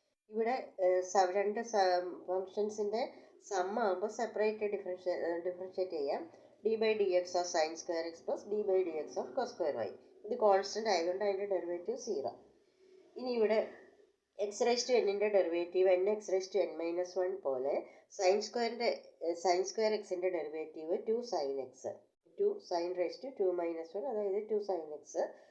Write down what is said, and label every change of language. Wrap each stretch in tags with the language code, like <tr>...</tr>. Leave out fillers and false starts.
<ml>ഇവിടെ രണ്ട് ഫംഗ്ഷൻസിൻ്റെ സം ആകുമ്പോൾ സെപ്പറേറ്റ് ഡിഫറൻഷ്യേറ്റ് ചെയ്യാം.</ml> <en>d by dx of sin square x plus d by dx of cos square y.</en> <ml>ഇത് constant ആയതുകൊണ്ട് അതിൻ്റെ ഡെറിവേറ്റീവ് 0. ഇനി ഇവിടെ എക്സ് റൈസ് ടു എന്നിൻ്റെ derivative N X raise to N minus 1 പോലെ സൈൻ സ്ക്വയർ എക്സിൻ്റെ derivative 2 sign X, 2 sine raise to 2 minus 1, അതായത് 2 sign X.</ml>